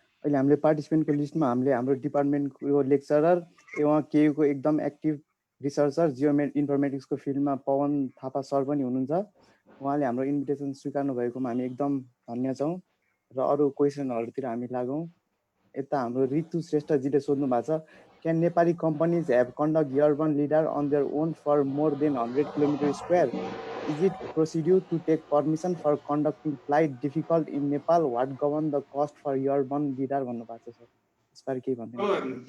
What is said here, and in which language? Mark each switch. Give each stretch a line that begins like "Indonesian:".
Nepali: अहिले हामीले पार्टिसिपेन्टको लिस्टमा हामीले हाम्रो डिपार्टमेन्टको लेक्चरर एवं केयुको एकदम एक्टिभ रिसर्चर जियो इन्फर्मेटिक्सको फिल्डमा पवन थापा सर पनि हुनुहुन्छ। उहाँले हाम्रो इन्भिटेसन स्वीकार्नु भएकोमा हामी एकदम धन्य छौँ र अरू क्वेसनहरूतिर हामी लागौँ। यता हाम्रो ऋतु श्रेष्ठजीले सोध्नु भएको छ,
English: Can Nepali companies have conduct urban lidar on their own for more than 100 km²? Is it procedure to take permission for conducting flight difficult in Nepal? What govern the cost for urban lidar
Nepali: भन्नु भएको छ sir, यसबारे के भन्नुहुन्छ?